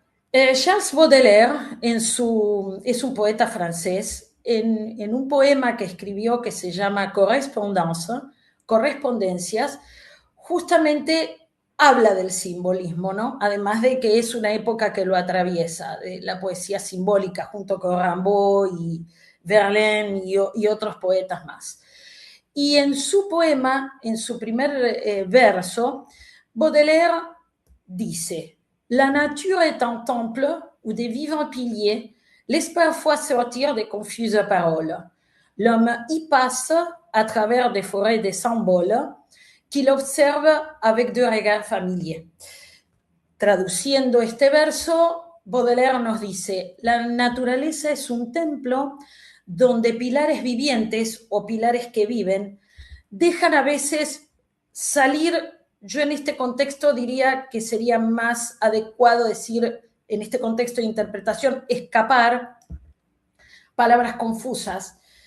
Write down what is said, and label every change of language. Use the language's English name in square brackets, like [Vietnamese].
[Spanish] Charles Baudelaire, es un poeta francés, en un poema que escribió que se llama Correspondance, Correspondencias, justamente habla del simbolismo, ¿no? Además de que es una época que lo atraviesa, de la poesía simbólica, junto con Rimbaud y Verlaine y otros poetas más. Y en su poema, en su primer verso, Baudelaire dice: [French] La nature est un temple où des vivants piliers laissent parfois sortir des confuses paroles. L'homme y passe à travers des forêts des symboles qu'il observe avec de regards familiers. [Spanish] Traduciendo este verso, Baudelaire nos dice: la naturaleza es un templo donde pilares vivientes o pilares que viven dejan a veces salir. Yo en este contexto diría que sería más adecuado decir, en este contexto de interpretación, escapar palabras confusas.